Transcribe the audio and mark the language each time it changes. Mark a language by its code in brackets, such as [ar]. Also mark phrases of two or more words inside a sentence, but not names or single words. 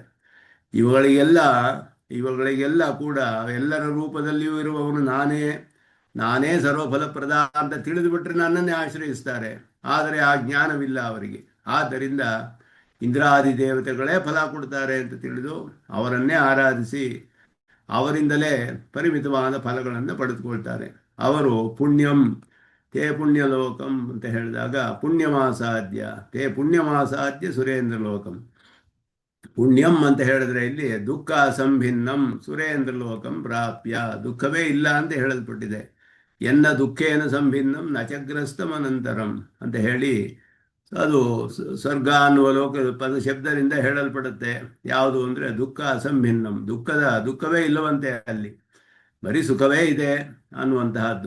[kn] ಇವುಗಳಿಗೆಲ್ಲ ಇವುಗಳಿಗೆಲ್ಲ ಕೂಡ ಎಲ್ಲರ ರೂಪದಲ್ಲಿಯೂ ಇರುವವನು ನಾನೇ, ನಾನೇ ಸರ್ವಫಲಪ್ರದ ಅಂತ ತಿಳಿದು ಬಿಟ್ಟರೆ ನನ್ನನ್ನೇ ಆಶ್ರಯಿಸ್ತಾರೆ. ಆದರೆ ಆ ಜ್ಞಾನವಿಲ್ಲ ಅವರಿಗೆ. ಆದ್ದರಿಂದ ಇಂದ್ರಾದಿ ದೇವತೆಗಳೇ ಫಲ ಕೊಡ್ತಾರೆ ಅಂತ ತಿಳಿದು ಅವರನ್ನೇ ಆರಾಧಿಸಿ ಅವರಿಂದಲೇ ಪರಿಮಿತವಾದ ಫಲಗಳನ್ನು ಪಡೆದುಕೊಳ್ತಾರೆ. [sa] ಅವರು ಪುಣ್ಯಂ ತೇ ಪುಣ್ಯಲೋಕಂ [kn] ಅಂತ ಹೇಳಿದಾಗ [sa] ಪುಣ್ಯಮಾಸಾಧ್ಯ ತೇ ಪುಣ್ಯಮಾಸಾಧ್ಯ ಸುರೇಂದ್ರ ಲೋಕಂ. ಪುಣ್ಯಂ [kn] ಅಂತ ಹೇಳಿದ್ರೆ ಇಲ್ಲಿ [sa] ದುಃಖ ಸಂಭಿನ್ನಂ ಸುರೇಂದ್ರ ಲೋಕಂ ಪ್ರಾಪ್ಯ, [kn] ದುಃಖವೇ ಇಲ್ಲ ಅಂತ ಹೇಳಲ್ಪಟ್ಟಿದೆ. [sa] ಎನ್ನ ದುಃಖೇನ ಸಂಭಿನ್ನಂ ನಚಗ್ರಸ್ತಂ ಅನಂತರಂ [kn] ಅಂತ ಹೇಳಿ ಅದು ಸ್ವರ್ಗ ಅನ್ನುವ ಲೋಕ ಪದ ಶಬ್ದದಿಂದ ಹೇಳಲ್ಪಡುತ್ತೆ. ಯಾವುದು ಅಂದರೆ [sa] ದುಃಖ ಅಸಂಭಿನ್ನಂ, [kn] ದುಃಖವೇ ಇಲ್ಲವಂತೆ, ಅಲ್ಲಿ ಬರೀ ಸುಖವೇ ಇದೆ ಅನ್ನುವಂತಹದ್ದು.